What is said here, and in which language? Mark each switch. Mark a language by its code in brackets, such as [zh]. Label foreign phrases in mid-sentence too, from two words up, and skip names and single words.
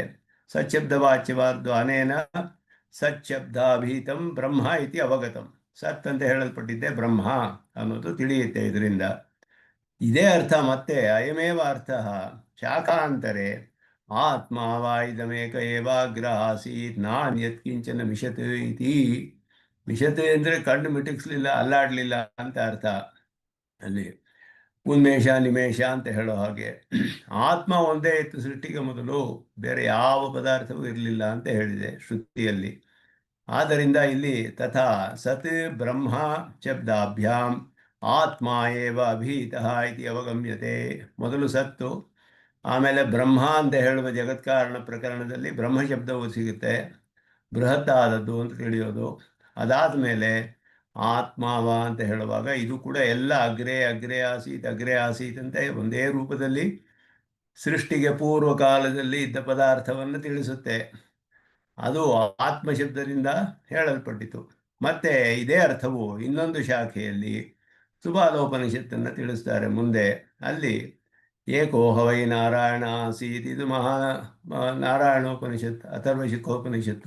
[sa] ಸಚ್ಛಬ್ದವಾಚ್ಯವಾದ್ದು ಅನೇನ ಸಚ್ಛಬ್ದಾಭೀತಂ ಬ್ರಹ್ಮ ಇತಿ ಅವಗತಂ. [kn] ಸತ್ ಅಂತ ಹೇಳಲ್ಪಟ್ಟಿದ್ದೆ ಬ್ರಹ್ಮ ಅನ್ನೋದು ತಿಳಿಯುತ್ತೆ ಇದರಿಂದ. ಇದೇ ಅರ್ಥ ಮತ್ತೆ [sa] ಅಯಮೇವ ಅರ್ಥ ಶಾಖಾಂತರೆ ಆತ್ಮ ವಾ ಇದಮೇಕ ಏವಾಗ್ರ ಆಸೀತ್ ನಾನ್ಯತ್ ಕಿಂಚನ ವಿಶತ್ ಇತಿ. [kn] ವಿಶತೆ ಅಂದರೆ ಕಣ್ಣು ಮಿಟುಕಿಸ್ಲಿಲ್ಲ, ಅಲ್ಲಾಡಲಿಲ್ಲ ಅಂತ ಅರ್ಥ. ಅಲ್ಲಿ ಉನ್ಮೇಷ ನಿಮೇಷ ಅಂತ ಹೇಳೋ ಹಾಗೆ ಆತ್ಮ ಒಂದೇ ಇತ್ತು ಸೃಷ್ಟಿಗೆ ಮೊದಲು, ಬೇರೆ ಯಾವ ಪದಾರ್ಥವೂ ಇರಲಿಲ್ಲ ಅಂತ ಹೇಳಿದೆ ಶ್ರುತಿಯಲ್ಲಿ. ಆದ್ದರಿಂದ ಇಲ್ಲಿ [sa] ತಥಾ ಸತ್ ಬ್ರಹ್ಮ ಶಬ್ದಾಭ್ಯಾಂ ಆತ್ಮ ಏವ ಅಭೀತಃ ಇತಿ ಅವಗಮ್ಯತೆ. [kn] ಮೊದಲು ಸತ್ತು, ಆಮೇಲೆ ಬ್ರಹ್ಮ ಅಂತ ಹೇಳುವ ಜಗತ್ಕಾರಣ ಪ್ರಕರಣದಲ್ಲಿ ಬ್ರಹ್ಮ ಶಬ್ದವು ಸಿಗುತ್ತೆ, ಬೃಹತ್ ಆದದ್ದು ಅಂತ ತಿಳಿಯೋದು. ಅದಾದ ಮೇಲೆ ಆತ್ಮಾವ ಅಂತ ಹೇಳುವಾಗ ಇದು ಕೂಡ ಎಲ್ಲ [sa] ಅಗ್ರೆ ಅಗ್ರೆ ಆಸೀತ್ ಅಗ್ರೆ ಆಸೀತ್ [kn] ಅಂತ ಒಂದೇ ರೂಪದಲ್ಲಿ ಸೃಷ್ಟಿಗೆ ಪೂರ್ವ ಕಾಲದಲ್ಲಿ ಇದ್ದ ಪದಾರ್ಥವನ್ನು ತಿಳಿಸುತ್ತೆ. ಅದು ಆತ್ಮ ಶಬ್ದದಿಂದ ಹೇಳಲ್ಪಟ್ಟಿತು. ಮತ್ತೆ ಇದೇ ಅರ್ಥವು ಇನ್ನೊಂದು ಶಾಖೆಯಲ್ಲಿ ಸುಬಾಲೋಪನಿಷತ್ತನ್ನು ತಿಳಿಸ್ತಾರೆ ಮುಂದೆ. ಅಲ್ಲಿ [sa] ಏಕೋ ಹವೈ ನಾರಾಯಣ ಆಸೀತ್, [kn] ಇದು ನಾರಾಯಣೋಪನಿಷತ್ತು, ಅಥರ್ವಶಿಖೋಪನಿಷತ್ತು.